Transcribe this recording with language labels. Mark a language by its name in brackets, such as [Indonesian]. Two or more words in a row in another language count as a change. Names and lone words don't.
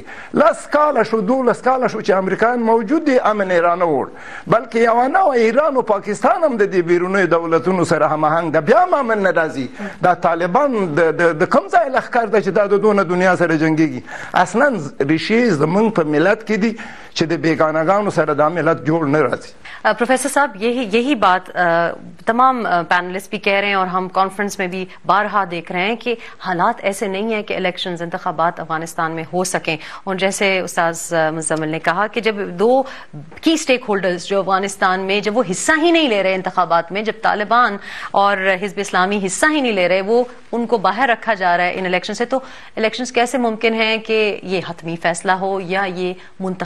[Pashto] 10 کاله شو, 12 کاله شو چې امریکایان موجود دي, امن یې رانه وړ, بلکې یوه نوه ایران او پاکستان هم د دې بیرونیو دولتونو سره هماهنګ ده, بیا هم امن نه راځي. دا طالبان د کوم ځای لښکر ده چې دا د دونه دنیا سره جنګېږي؟ اصلا ریشې زمونږ په ملت کې دي چې د بیگانگانو سره دا ملت جوړ نه راځي. [Urdu] پروفیسر صاحب یہی بات تمام پینلسٹ بھی کہہ رہے ہیں اور ہم کانفرنس میں بھی بارہا دیکھ رہے ہیں کہ حالات ایسے نہیں ہیں کہ الیکشنز انتخابات افغانستان میں ہو سکیں. اور جیسے استاذ مزمل نے کہا کہ جب دو کی اسٹیک ہولڈرز جو افغانستان میں جب وہ حصہ ہی نہیں لے رہے انتخابات میں, جب طالبان اور حزب اسلامی حصہ ہی نہیں لے رہے, وہ ان کو باہر رکھا جا رہا ہے ان الیکشن سے, تو الیکشنز کیسے ممکن ہیں کہ یہ حتمی فیصلہ ہو یا یہ منتخب حکومت ہو؟